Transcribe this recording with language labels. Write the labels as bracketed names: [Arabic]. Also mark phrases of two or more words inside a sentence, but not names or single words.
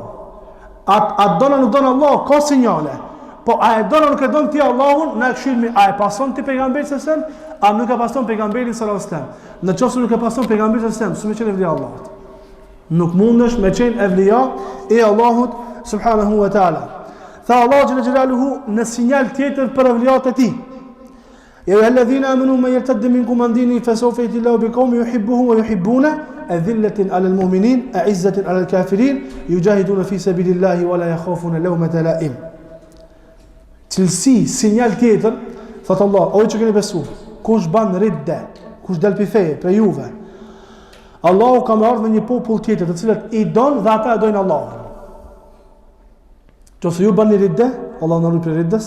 [Albanian] A dona nuk dona Allah, ka sinjale. Po a e dona nuk e don ti Allahun, na e këshillmi, a e pason ti pejgamberin [Arabic] صلى الله عليه وسلم, [Albanian] a nuk e pason pejgamberin [Arabic] صلى الله عليه وسلم. [Albanian] Nëse nuk e pason pejgamberin [Arabic] صلى الله عليه وسلم, [Albanian] s'me qenë evlia e Allahut. Nuk mundesh me qenë evlia e Allahut [Arabic] سبحانه وتعالى. [Albanian] Tha Allah [Arabic] جل جلاله [Albanian] në sinjal tjetër për evliat e tij. [Arabic] يا أيها الذين آمنوا من يرتد منكم عن دينه فسوف يأتي الله بقوم يحبهم ويحبون أذلة على المؤمنين أعزة على الكافرين يجاهدون في سبيل الله ولا يخافون لومة لائم. [Albanian] Cilësi, sinjal tjetër, thot Allah, o që keni besuar, kush ban ridde, kush del pi feje për juve, Allahu ka marrë në një popull tjetër, të cilët i don dhe ata e dojnë Allahun. Nëse ju bani ridde, Allahu na ruaj prej riddes.